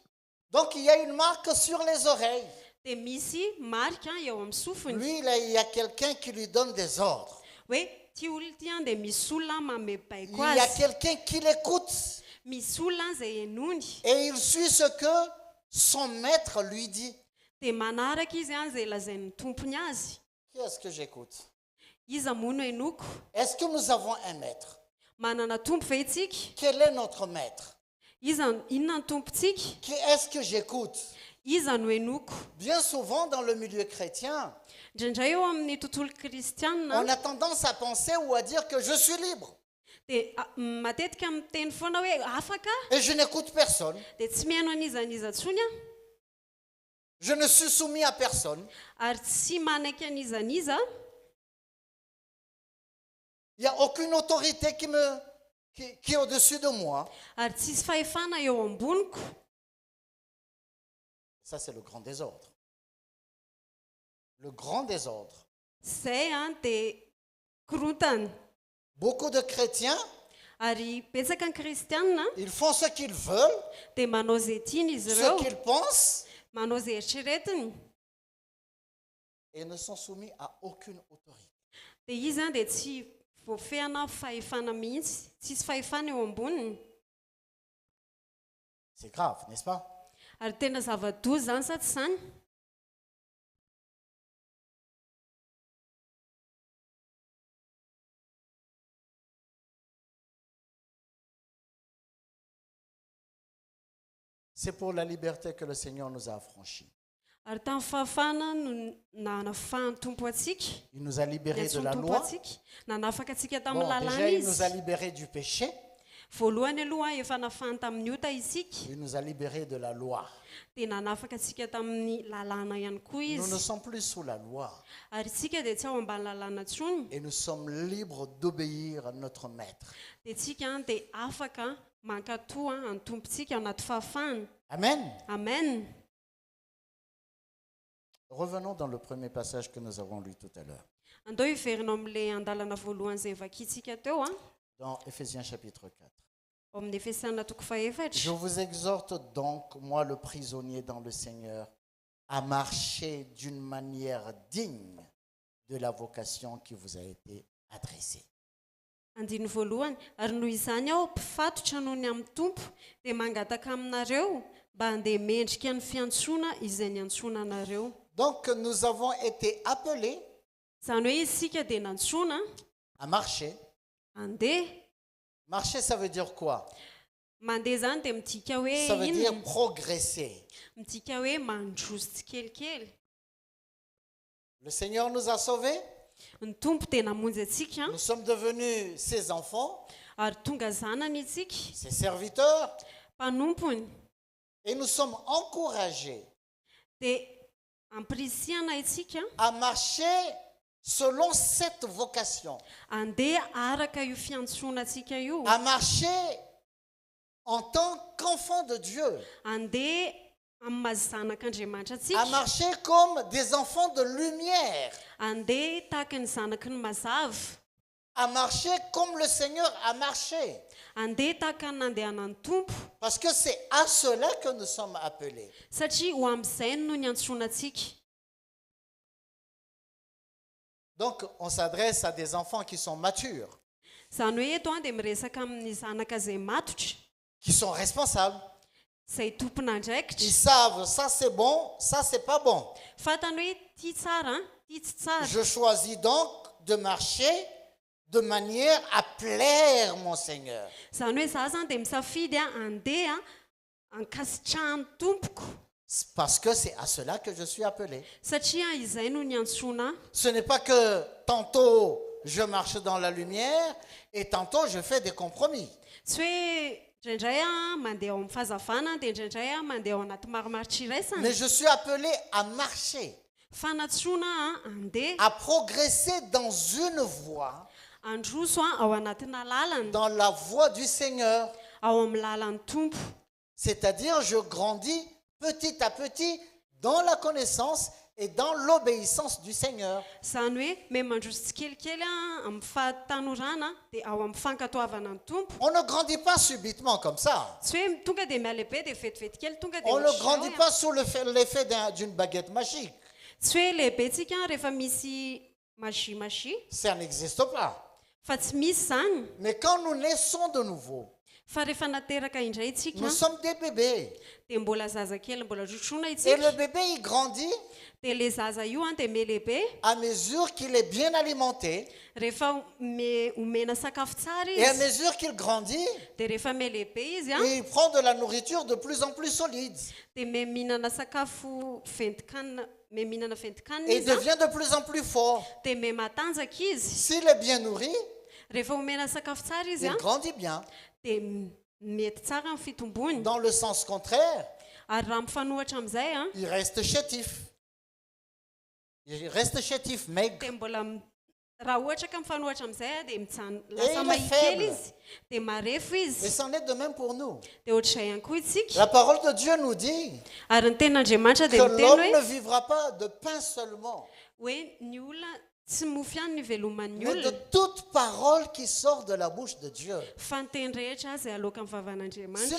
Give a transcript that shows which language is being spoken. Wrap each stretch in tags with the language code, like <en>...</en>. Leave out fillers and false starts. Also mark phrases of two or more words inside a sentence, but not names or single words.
<fr>Donc il y a une marque sur les oreilles.</fr> <mg>Dia misy marika eo amin'ny sofiny</mg> <fr>Lui, il y a quelqu'un qui lui donne des ordres.</fr> <mg>hoe ty olona ty dia misy olona mamebaiko</mg> <fr>Il y a</fr> <mg>azy,</mg> <fr>quelqu'un qui l'écoute</fr> <mg>misy olona izay henony</mg> <fr>et il suit ce que son maître lui dit.</fr> <mg>dia manaraka izy izay lazain'ny tompony azy.</mg> <fr>Qui est-ce que j'écoute?</fr> <mg>Iza mono henoko.</mg> <fr>Est-ce que nous avons un maître?</fr> <mg>Manana tompo ve isika?</mg> <fr>Quel est notre maître?</fr> <mg>Iza inona ny tompontsika?</mg> <fr>Qui est-ce que j'écoute?</fr> <mg>Iza no henoko.</mg> <fr>Bien souvent dans le milieu chrétien,</fr> <mg>Indraindray eo amin'ny tontolo kristianina</mg> <fr>on a tendance à penser ou à dire que je suis libre</fr> <mg>dia matetika miteny foana hoe afaka</mg> <fr>et je n'écoute personne.</fr> <mg>dia tsy mihaino an'izaniza ntsony</mg> <fr>Je ne suis soumis à personne.</fr> <mg>ary tsy manaiky an'izaniza.</mg> <fr>Il n'y a aucune autorité qui est au-dessus de moi.</fr> <mg>Ary tsisy fahefana eo amboniko.</mg> <fr>Ça, c'est le grand désordre. Le grand désordre.</fr> <mg>Zay dia korontana.</mg> <fr>Beaucoup de chrétiens,</fr> <mg>Ary betsaka ny kristianina</mg> <fr>ils font ce qu'ils veulent,</fr> <mg>dia manao zay tiany izy</mg> <fr>ce</fr> <mg>ireo,</mg> <fr>qu'ils pensent,</fr> <mg>manao zay eritreretiny.</mg> <fr>et ne sont soumis à aucune autorité.</fr> <mg>Dia izy dia tsy voafehana fahefana mihitsy, tsisy fahefana eo amboniny.</mg> <fr>C'est grave, n'est-ce pas?</fr> <mg>Ary tena zava-doza zany sa tsy zany?</mg> <fr>C'est pour la liberté que le Seigneur nous a affranchis.</fr> <mg>Ary tamin'ny fahafahana no nanafahany tompo atsika,</mg> <fr>Il nous a libérés de</fr> <mg>niantsony</mg> <fr>la</fr> <mg>tompo</mg> <fr>loi.</fr> <mg>atsika, nanafaka atsika</mg> <fr>Bon,</fr> <mg>tamin'ny</mg> <fr>déjà,</fr> <mg>lalàna</mg> <fr>il nous a</fr> <mg>izy.</mg> <fr>libérés du péché.</fr> <mg>Voalohany aloha efa nafahany tamin'ny ota isika,</mg> <fr>Il nous a libérés de la loi.</fr> <mg>dia nanafaka atsika tamin'ny lalàna ihany koa</mg> <fr>Nous ne</fr> <mg>izy.</mg> <fr>sommes plus sous la loi.</fr> <mg>Ary tsika dia tsy ao ambany lalàna intsony,</mg> <fr>Et nous sommes libres d'obéir à notre maître.</fr> <mg>dia tsika dia afaka mankatoa any tompontsika ao anaty fahafahana. Amen. Amen.</mg> <fr>Revenons dans le premier passage que nous avons lu tout à l'heure.</fr> <mg>Andao hiverina amin'ilay andalana voalohany izay vakintsika teo</mg> <fr>Dans Éphésiens chapitre 4.</fr> <mg>ao amin'ny Efesana toko faefatra.</mg> <fr>Je vous exhorte donc, moi le prisonnier dans le Seigneur, à marcher d'une manière digne de la vocation qui vous a été adressée.</fr> <mg>Andiny voalohany, ary noho izany aho mpifatotra noho ny amin'ny tompo dia mangataka aminareo mba handeha mendrika ny fiantsoana izay niantsoana anareo.</mg> <fr>Donc nous avons été appelés</fr> <mg>Zany hoe isika dia nantsoana</mg> <fr>à marcher.</fr> <mg>handeha.</mg> <fr>Marcher, ça veut dire quoi?</fr> <mg>Mandeha zany dia midika hoe</mg> <fr>Ça veut dire</fr> <mg>inona?</mg> <fr>progresser.</fr> <mg>Midika hoe mandroso tsikelikely.</mg> <fr>Le Seigneur nous a sauvés.</fr> <mg>Ny tompo dia namonjy atsika</mg> <fr>Nous sommes devenus ses enfants,</fr> <mg>ary tonga zanany itsika,</mg> <fr>ses serviteurs.</fr> <mg>mpanompony.</mg> <fr>Et nous sommes encouragés</fr> <mg>Dia ampirisiana itsika</mg> <fr>à marcher selon cette vocation.</fr> <mg>handeha araka io fiantsoanantsika io,</mg> <fr>À marcher en tant qu'enfants de Dieu.</fr> <mg>handeha amin'ny mazanak'Andriamanitra</mg> <fr>À</fr> <mg>atsika,</mg> <fr>marcher comme des enfants de lumière.</fr> <mg>handeha tahaka ny zanaky ny mazava,</mg> <fr>À marcher comme le Seigneur a marché.</fr> <mg>handeha tahaka ny nandehanan'ny tompo,</mg> <fr>Parce que c'est à cela que nous sommes appelés.</fr> <mg>satria ho amin'izay no niantsoanantsika.</mg> <fr>Donc on s'adresse à des enfants qui sont matures,</fr> <mg>Zany hoe eto dia miresaka amin'ny zanaka izay matotra,</mg> <fr>qui sont responsables.</fr> <mg>izay tompon'andraikitra,</mg> <fr>Ils savent ça c'est bon, ça c'est pas bon.</fr> <mg>fantany hoe tia tsara, tia tsy tsara.</mg> <fr>Je choisis donc de marcher de manière à plaire mon Seigneur.</fr> <mg>Zany hoe za zany dia misafidy handeha hankasitrahany tompoko,</mg> <fr>Parce que c'est à cela que je suis appelé.</fr> <mg>satria izay no niantsoana.</mg> <fr>Ce n'est pas que tantôt je marche dans la lumière et tantôt je fais des compromis.</fr> <mg>Tsy hoe indraindray mandeha ao amin'ny fahazavana dia indraindray mandeha ao anaty marimaritra iraisana.</mg> <fr>Mais je suis appelé à marcher,</fr> <mg>Fanatsoana handeha</mg> <fr>à progresser dans une voie,</fr> <mg>androso ao anatina lalana,</mg> <fr>dans la voie du Seigneur.</fr> <mg>ao amin'ny lalan'ny tompo.</mg> <fr>C'est-à-dire je grandis petit à petit dans la connaissance et dans l'obéissance du Seigneur.</fr> <mg>Zany hoe me mandroso tsikelikely amin'ny fahatanorana dia ao amin'ny fankatoavana ny tompo.</mg> <fr>On ne grandit pas subitement comme ça.</fr> <mg>Tsy hoe tonga dia mialehibe dia vetivety kely tonga dia</mg> <fr>On ne</fr> <mg>ohatr'izao</mg> <fr>grandit pas sous l'effet d'une baguette magique.</fr> <mg>Tsy hoe lehibentsika rehefa misy magie</mg> <fr>Ça n'existe pas.</fr> <mg>fa tsy misy zany.</mg> <fr>Mais quand nous naissons de nouveau,</fr> <mg>Fa rehefa nateraka indray tsika</mg> <fr>nous sommes des bébés.</fr> <mg>dia mbola zaza kely, mbola rotrona</mg> <fr>Et</fr> <mg>itsika.</mg> <fr>le bébé, il grandit</fr> <mg>Dia le zaza io dia melehibe</mg> <fr>à mesure qu'il est bien alimenté.</fr> <mg>rehefa omena sakafo tsara</mg> <fr>Et à</fr> <mg>izy,</mg> <fr>mesure qu'il grandit,</fr> <mg>dia rehefa melehibe izy</mg> <fr>il prend de la nourriture de plus en plus solide.</fr> <mg>dia mihinana sakafo ventikana, mihinana ventikana</mg> <fr>Et il</fr> <mg>izy</mg> <fr>devient de plus en plus fort.</fr> <mg>dia matanjaka izy.</mg> <fr>S'il est bien nourri,</fr> <mg>Rehefa omena sakafo tsara izy</mg> <fr>il grandit bien.</fr> <mg>dia mety tsara amin'ny fitombony.</mg> <fr>Dans le sens contraire,</fr> <mg>Ary raha mifanohatra amin'izay</mg> <fr>il reste chétif. Il reste chétif, maigre.</fr> <mg>dia mbola raha ohatra ka mifanohatra amin'izay dia</mg> <fr>il</fr> <mg>lasa</mg> <fr>est</fr> <mg>mahikely</mg> <fr>faible.</fr> <mg>izy dia marefo</mg> <fr>Et</fr> <mg>izy</mg> <fr>c'en est de même pour nous.</fr> <mg>dia ohatr'izay ihany koa itsika</mg> <fr>La parole de Dieu nous dit</fr> <mg>ary ny tenin'andriamanitra</mg> <fr>que</fr> <mg>dia miteny</mg> <fr>l'homme ne</fr> <mg>hoe</mg> <fr>vivra pas de pain seulement,</fr> <mg>ny olona tsy mofy ihany ny veloman'ny</mg> <fr>mais de</fr> <mg>olona</mg> <fr>toute parole qui sort de la bouche de Dieu.</fr> <mg>fa ny teny rehetra izay aloka amin'ny</mg> <fr>Si</fr> <mg>vavan'andriamanitra</mg>